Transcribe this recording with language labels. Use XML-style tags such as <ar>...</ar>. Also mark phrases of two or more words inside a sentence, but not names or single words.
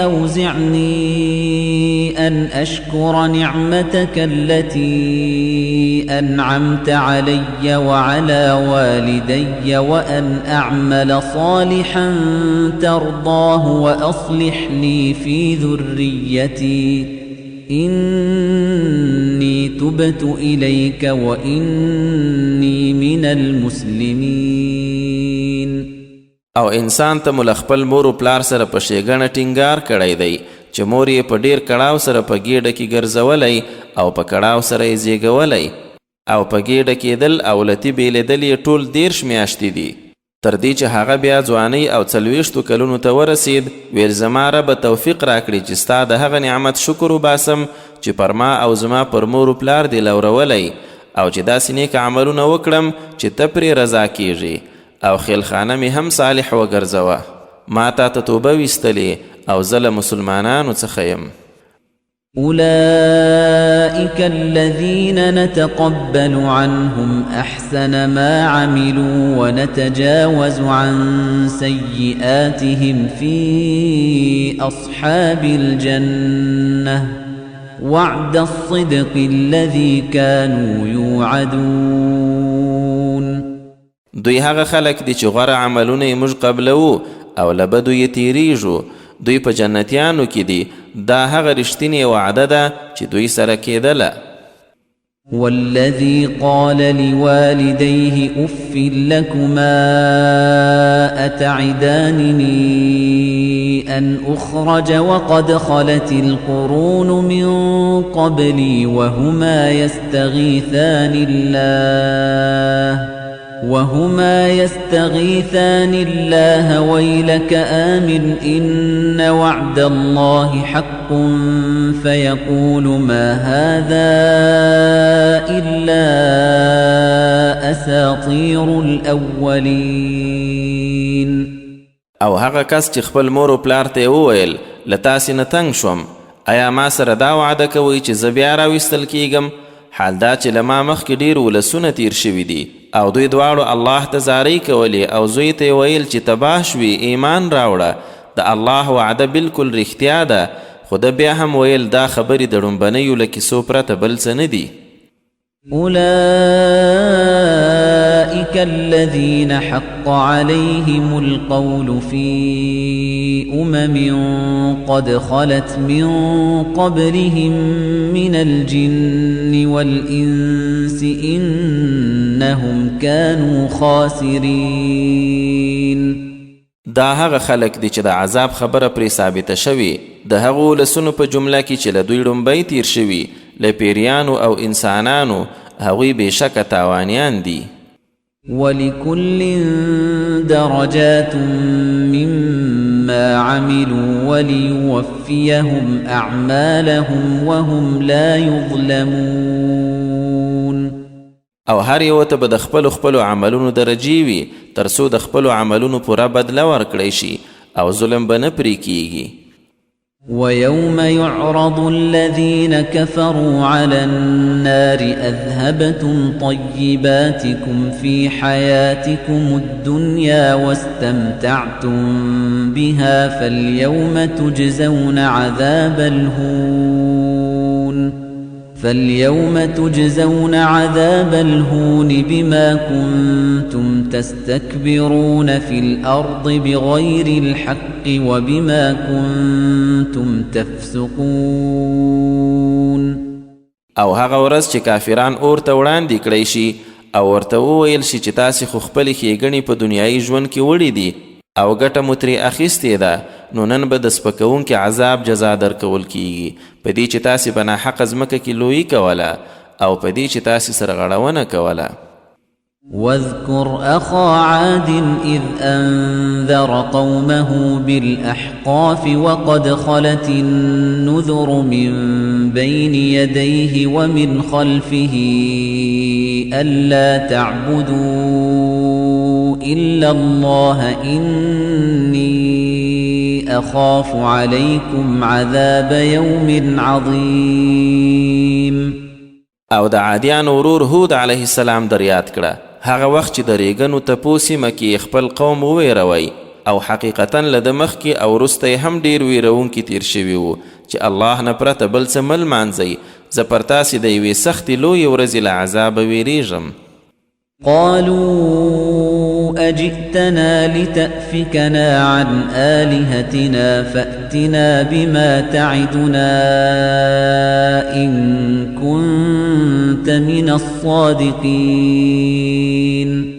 <ar>أوزعني أن أشكر نعمتك التي أنعمت علي وعلى والدي وأن أعمل صالحا ترضاه وأصلح لي في ذريتي إني تبت إليك وإني من المسلمين.</ar> <ps>او انسان ته مو له خپل مور و پلار سره په ښېګڼه ټینګار کړی دی چې مور یې په ډېر کړاو سره په ګېډه کې ګرځولی او په کړاو سره یې زیږولی او په ګېډه کېدل او لتي بېلېدل یې ټول 13 میاشتې دي تر دې چې هغه بیا ځوانۍ او 40 کلونو ته ورسید. ویل زما ربه توفیق راکړي چې ستا د هغه نعمت شکر وباسم چې پر ما او زما پر مور و پلار دې لورولی او چې داسې نیک عملونه وکړم چې ته پرې رضا کیږي او خیلخانه می هم صالح وګرځوه. ما تا ته توبه ویستلې او زه له مسلمانانو څخه یم.</ps> <ar>أولئك الذين نتقبل عنهم أحسن ما عملوا ونتجاوز عن سيئاتهم في أصحاب الجنة وعد الصدق الذي كانوا يوعدون.</ar> <ps>دوی هغه خلک دي چې غوره عملونه یې موږ قبلوو او له بدو یې تیریږو. دوی په جنتیانو کې دي دا هغه رښتینې وعده ده چې دوی سره کېدله.</ps> <ar>والذي قال لوالديه أف لكما أتعدانني أن أخرج وقد خلت القرون من قبلي وهما يستغيثان الله ويلك آمن إن وعد الله حق فيقول ما هذا إلا أساطير الأولين.</ar> <ps>او هغه کس چې خپل مور او پلار ته وویل له تاسې نه تنګ شوم، آیا ما سره دا وعده کوئ چې زه بیا راویستل کیږم؟ حال دا چې له ما مخکې ډېر ولسونه تیر شوي دي او دوی دواړو الله ته زارۍ کولې او زوی ته یې ویل چې تباه شوي ایمان راوړه. د الله وعده بالکل رښتیا ده، خو ده بیا هم ویل دا خبرې د ړومبنیو له کیسو پرته بل څه نه دي.</ps> <ar>أولئك الذين حق عليهم القول في قد خلت من قبلهم من الجن والإنس إنهم كانوا خاسرين.</ar> <ps>دا هغه خلق دي چې د عذاب خبره پرې ثابته شوي د هغو ولسونو په جمله کې چې له دوی ړومبی تیر شوي له پیریانو او انسانانو، هغوی بېشکه تاوانیان دي.</ps> <ar>ولكل درجات مما عملوا وليوفيهم أعمالهم وهم لا يظلمون.</ar> <ps>او هر یو ته به د خپلو عملونو درجې وي تر څو د خپلو عملونو پوره بدله ورکړی شي او ظلم به نه پرې کیږي.</ps> <ar>ويوم يعرض الذين كفروا على النار أذهبتم طيباتكم في حياتكم الدنيا واستمتعتم بها فاليوم تجزون عذاب الهون بما كنتم تستكبرون في الأرض بغير الحق وبما كنتم تفسقون.</ar> <ps>او هغه ورځ چې کافران اور ته وړاندې کړی شي او ورته وویل شي چې تاسې خو خپلې ښېګڼې په دنیایي ژوند کې وړې دي او ګټه مو ترې اخیستې ده، نو نن به د سپکوونکي عذاب جزا درکول کیږي په دې چې تاسې به ناحقه ځمکه کې لویي کوله او په دې چې تاسې سره غړونه کوله.</ps> <ar>واذكر أخا عاد إذ أنذر قومه بالأحقاف وقد خلت النذر من بين يديه ومن خلفه ألا تعبدوا إلا الله إني أخاف عليكم عذاب يوم عظيم.</ar> <ps>او د عادیان ورور هود</ps> <ar>علیه السلام</ar> <ps>در یاد کړه هغه وخت چې د ریګنو تپو سیمه کې خپل قوم وویروئ او حقیقتا له د مخکې او وروسته هم ډېر ویرونکي تیر شوي وو چې الله نه پرته بل څه مه لمانځئ، زه پر تاسې د یوې سختې لویې ورځې له عذابه ویریږم.</ps> <ar>قالوا أجئتنا لتأفكنا عن آلهتنا فأتنا بما تعدنا إن كنت من الصادقين.</ar>